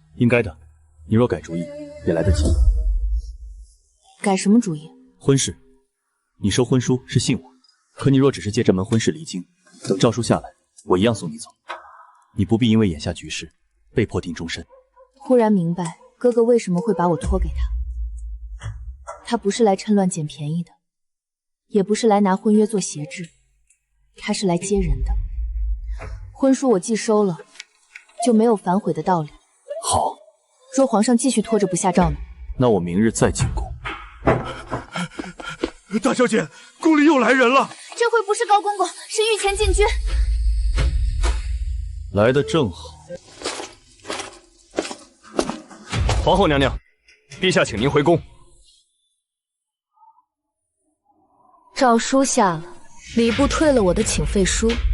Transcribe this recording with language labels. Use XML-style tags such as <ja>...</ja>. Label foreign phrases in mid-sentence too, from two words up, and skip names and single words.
<zh>應該的，你若改主意，也來得及。改什麼主意？婚事，你收婚書是信我，可你若只是借這門婚事離京，等詔書下來，我一樣送你走。你不必因為眼下局勢，被迫定終身。忽然明白哥哥為什麼會把我托給他。他不是來趁亂撿便宜的，也不是來拿婚約做挾制，他是來接人的。婚書我既收了，就沒有反悔的道理。好，若皇上繼續拖着不下詔呢？那我明日再進宮。大小姐，宮裡又來人了。這回不是高公公，是御前禁軍。來得正好。皇後娘娘，陛下請您回宮。詔書下了，禮部退了我的請廢書。</zh>